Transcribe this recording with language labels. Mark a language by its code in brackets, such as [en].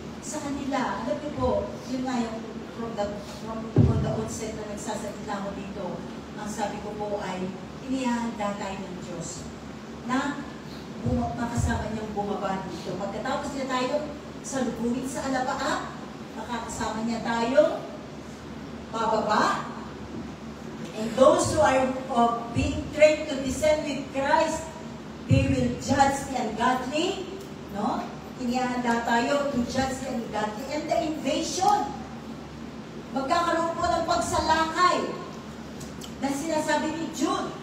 [tl] Sa kanila, alam niyo po, yun nga yung [en] from the onset [tl] na nagsasalita ako dito, ang sabi ko po ay, inihahanda tayo ng Diyos na makasama niyang bumaba dito. Pagkatapos nila tayo salubungin sa alapaap, makakasama niya tayo pababa. [en] And those who are being trained to descend with Christ, they will judge the ungodly. No? [tl] Inihanda tayo [en] to judge the ungodly. And the invasion. [tl] Magkakaroon po ng pagsalakay na sinasabi ni Jude.